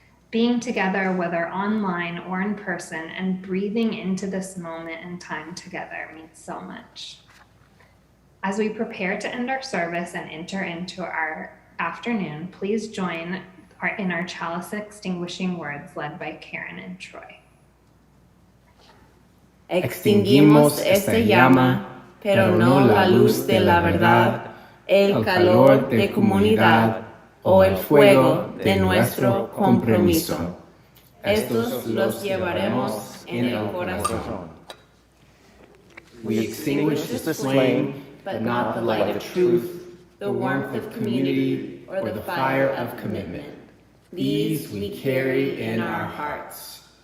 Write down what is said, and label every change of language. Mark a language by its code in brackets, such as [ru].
[en] Being together, whether online or in person, and breathing into this moment and time together means so much. As we prepare to end our service and enter into our afternoon, please join in our chalice extinguishing words led by Karen and Troy. [es] Extinguimos esta llama, pero no la luz de la verdad, el calor de comunidad o el fuego de nuestro compromiso. estos los llevaremos en el corazón. [en] We extinguish the flame, but not the light of truth, the warmth of community, or the fire of commitment. These we carry in our hearts.